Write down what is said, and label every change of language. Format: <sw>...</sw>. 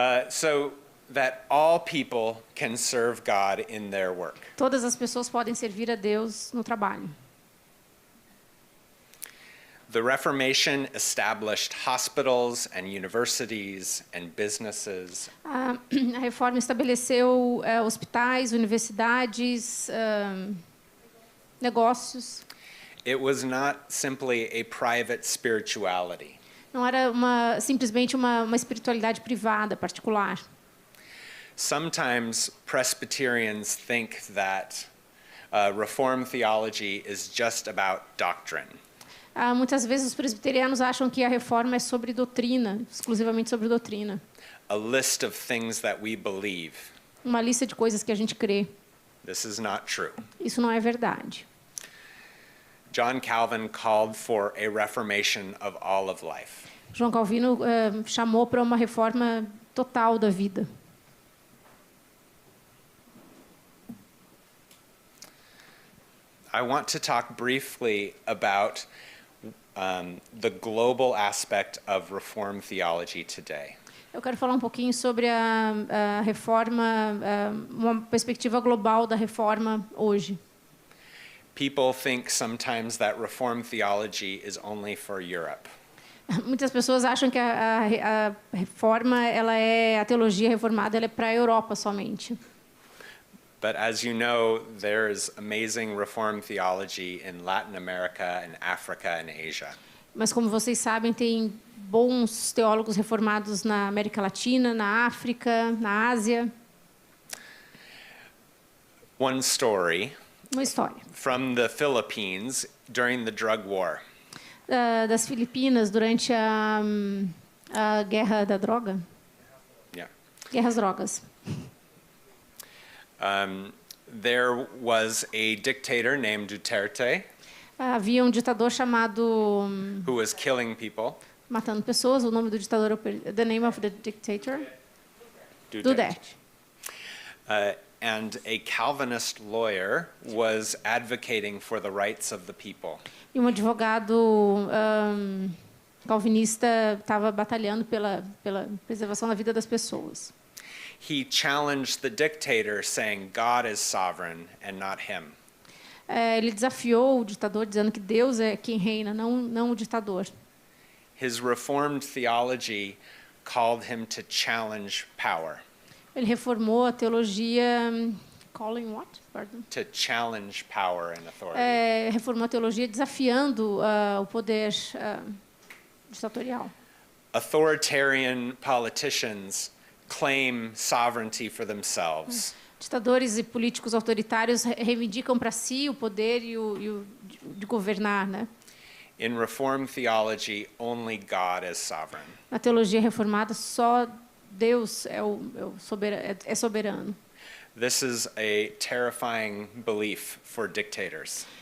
<en>So that all people can serve God in their work.</en> <pt>Todas as pessoas podem servir a Deus no trabalho.</pt> <en>The Reformation established hospitals and universities and businesses.</en> <pt>A reforma estabeleceu hospitais, universidades, negócios.</pt> <en>It was not simply a private spirituality.</en> <pt>Não era simplesmente uma espiritualidade privada, particular.</pt> <en>Sometimes Presbyterians think that Reformed theology is just about doctrine.</en> <pt>Muitas vezes os presbiterianos acham que a reforma é sobre doutrina, exclusivamente sobre doutrina.</pt> <en>A list of things that we believe.</en> <pt>Uma lista de coisas que a gente crê.</pt> <en>This is not true.</en> <pt>Isso não é verdade.</pt> <en>John Calvin called for a reformation of all of life.</en> <pt>João Calvino chamou para uma reforma total da vida.</pt> <en>I want to talk briefly about the global aspect of Reformed theology today.</en> <pt>Eu quero falar um pouquinho sobre a reforma, uma perspectiva global da reforma hoje.</pt> <en>People think sometimes that Reformed theology is only for Europe.</en> <pt>Muitas pessoas acham que a reforma, a teologia reformada, ela é para a Europa somente.</pt> <en>But as you know, there is amazing Reformed theology in Latin America and Africa and Asia.</en> <pt>Mas como vocês sabem, tem bons teólogos reformados na América Latina, na África, na Ásia.</pt> <en>One story</en> <pt>Uma história</pt> <en>from the Philippines during the drug war.</en> <pt>Das Filipinas durante a guerra da droga.</pt> <en>Yeah.</en> <pt>Guerras drogas.</pt> <en>There was a dictator named Duterte</en> <pt>Havia ditador chamado</pt> <en>who was killing people.</en> <pt>matando pessoas. O nome do ditador,</pt> <en>the name of the dictator,</en> <pt>Duterte.</pt> <en>And a Calvinist lawyer was advocating for the rights of the people.</en> <pt>E advogado calvinista estava batalhando pela preservação da vida das pessoas.</pt> <en>He challenged the dictator, saying God is sovereign and not him.</en> <pt>Ele desafiou o ditador dizendo que Deus é quem reina, não o ditador.</pt> <en>His Reformed theology called him to challenge power.</en> <pt>Ele reformou a teologia,</pt> <en>calling what? Pardon. To challenge power and authority.</en> <pt>Reformou a teologia desafiando o poder ditatorial.</pt> <en>Authoritarian politicians claim sovereignty for themselves.</en> <pt>Ditadores e políticos autoritários reivindicam para si o poder e o de governar, né?</pt> <en>In Reformed theology, only God is sovereign.</en> <pt>Na teologia reformada, só Deus é soberano.</pt> <en>This is a terrifying belief for dictators.</en>